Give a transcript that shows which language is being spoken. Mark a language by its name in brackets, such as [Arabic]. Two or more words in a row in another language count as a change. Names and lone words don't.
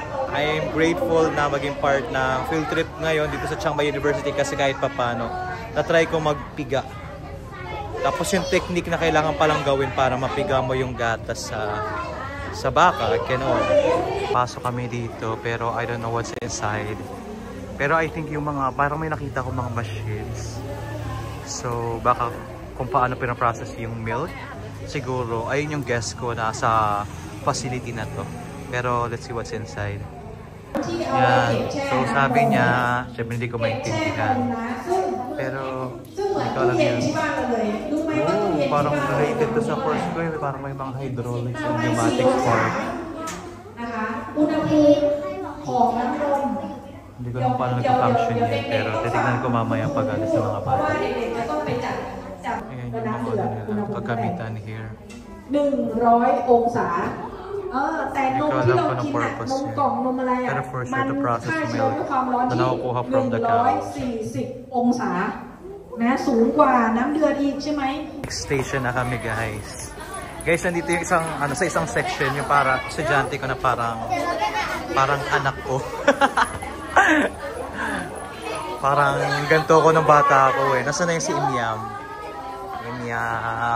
[English] I am grateful [Filipino] na maging part ng [English] field trip [Filipino] ngayon dito sa Chiang Mai University kasi kahit papano na-try ko magpiga. Tapos yung technique na kailangan palang gawin para mapiga mo yung gatas sa baka, gano'n. Pasok kami dito pero [English] I don't know what's inside. [Filipino] Pero [English] I think [Filipino] yung mga, parang may nakita ko mga machines. So baka kung paano pinaprocess yung milk, siguro ayun yung guess ko na sa facility na to. [English] Pero let's see what's inside. [Filipino] Yan. So sabi niya, syempre hindi ko maintindihan. Pero hindi ko alam yun. Oh, parang [English] related to [Filipino] sa course ko yun. Parang may mga [English] hydraulics and pneumatics part. [Filipino] Hindi ko alam paano nag-function yun. Pero titignan ko mamaya pag alis sa mga bata. Ayan yung mga nila. Pagkamitan here. [Thai] 100 องศา แต่นมที่เรากินน่ะนมกล่องนมอะไรอ่ะมันฆ่าเชื้อด้วยความร้อนที่140 องศานะสูงกว่าน้ำเดือดอีกใช่ไหม [Filipino] Station na kami guys. Guys, nandito yung isang sa isang section yung para estudyante ko na parang anak ko. Parang ganito ko ng bata ako eh. Nasaan na yung si Imyam? Imyam.